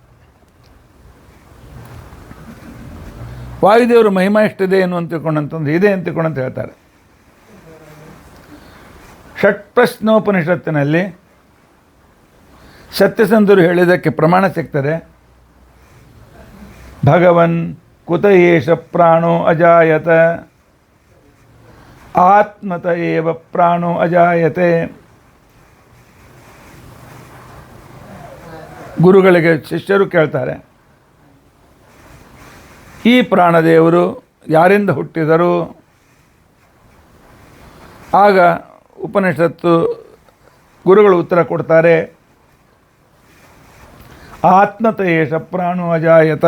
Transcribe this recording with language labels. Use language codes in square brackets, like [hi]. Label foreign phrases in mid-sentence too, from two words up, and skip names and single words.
[kn] ವಾಯುದೇವರು ಮಹಿಮಾ ಎಷ್ಟಿದೆ ಏನು ಅಂತ ತಿಳ್ಕೊಂಡಂತಂದ್ರೆ ಇದೆ ಅಂತ ತಿಳ್ಕೊಂಡಂತ ಹೇಳ್ತಾರೆ. ಷಟ್ಪ್ರಶ್ನೋಪನಿಷತ್ತಿನಲ್ಲಿ ಸತ್ಯಸಂಧರು ಹೇಳಿದ್ದಕ್ಕೆ ಪ್ರಮಾಣ ಸಿಗ್ತದೆ. [sa] ಭಗವನ್ ಕುತ ಏಷ ಪ್ರಾಣೋ ಅಜಾಯತ ಆತ್ಮತ ಏವ ಪ್ರಾಣೋ ಅಜಾಯತೆ. [kn] ಗುರುಗಳಿಗೆ ಶಿಷ್ಯರು ಕೇಳ್ತಾರೆ, ಈ ಪ್ರಾಣದೇವರು ಯಾರಿಂದ ಹುಟ್ಟಿದರು? ಆಗ ಉಪನಿಷತ್ತು ಗುರುಗಳು ಉತ್ತರ ಕೊಡ್ತಾರೆ, [sa] ಆತ್ಮತ ಏಷ ಪ್ರಾಣೋ ಅಜಾಯತ.